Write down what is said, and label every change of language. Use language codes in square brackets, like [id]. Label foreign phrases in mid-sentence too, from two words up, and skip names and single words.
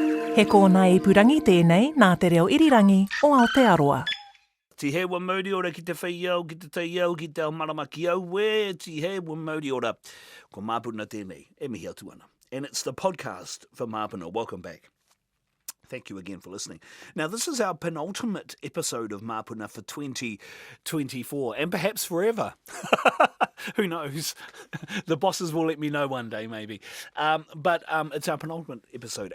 [mi] He kōna I purangi tēnei nā te reo irirangi o Aotearoa. Ti he wa mauri ora ki te whaiau, ki te taiau, ki te maramaki au, we ti he wa mauri ora. Ko Māpuna tēnei, e mihi atu ana. [en] And it's the podcast for Māpuna. Welcome back. Thank you again for listening. Now, this is our penultimate episode of Māpuna for 2024, and perhaps forever. Who knows? The bosses will let me know one day, maybe. But it's our penultimate episode.